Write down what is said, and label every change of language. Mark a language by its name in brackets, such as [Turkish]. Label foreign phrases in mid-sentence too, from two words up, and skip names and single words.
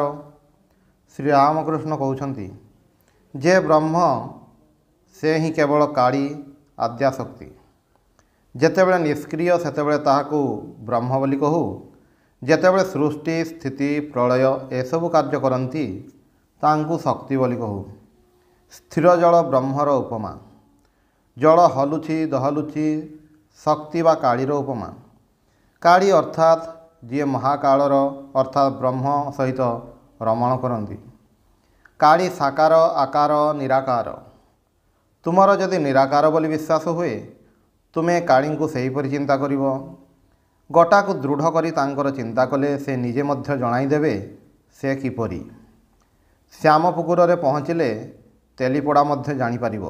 [Odia] ଶ୍ରୀରାମକୃଷ୍ଣ କହୁଛନ୍ତି ଯେ ବ୍ରହ୍ମ ସେ ହିଁ କେବଳ କାଳୀ ଆଦ୍ୟାଶକ୍ତି। ଯେତେବେଳେ ନିଷ୍କ୍ରିୟ ସେତେବେଳେ ତାହାକୁ ବ୍ରହ୍ମ ବୋଲି କହୁ। ଯେତେବେଳେ ସୃଷ୍ଟି ସ୍ଥିତି ପ୍ରଳୟ ଏସବୁ କାର୍ଯ୍ୟ କରନ୍ତି ତାଙ୍କୁ ଶକ୍ତି ବୋଲି କହୁ। ସ୍ଥିର ଜଳ ବ୍ରହ୍ମର ଉପମା। ଜଳ ହଲୁଛି ଦହଲୁଛି ଶକ୍ତି ବା କାଳୀର ଉପମା। କାଳୀ ଅର୍ଥାତ ଯେ ମହାକାଳର ଅର୍ଥାତ ବ୍ରହ୍ମ ସହିତ ରମଣ କରନ୍ତି। କାଳୀ ସାକାର ଆକାର ନିରାକାର। ତୁମର ଯଦି ନିରାକାର ବୋଲି ବିଶ୍ୱାସ ହୁଏ ତୁମେ କାଳୀଙ୍କୁ ସେହିପରି ଚିନ୍ତା କରିବ। ଗୋଟାକୁ ଦୃଢ଼ କରି ତାଙ୍କର ଚିନ୍ତା କଲେ ସେ ନିଜେ ମଧ୍ୟ ଜଣାଇ ଦେବେ ସେ କିପରି। ଶ୍ୟାମପୁକୁରରେ ପହଞ୍ଚିଲେ ତେଲିପୋଡ଼ା ମଧ୍ୟ ଜାଣି ପାରିବୁ।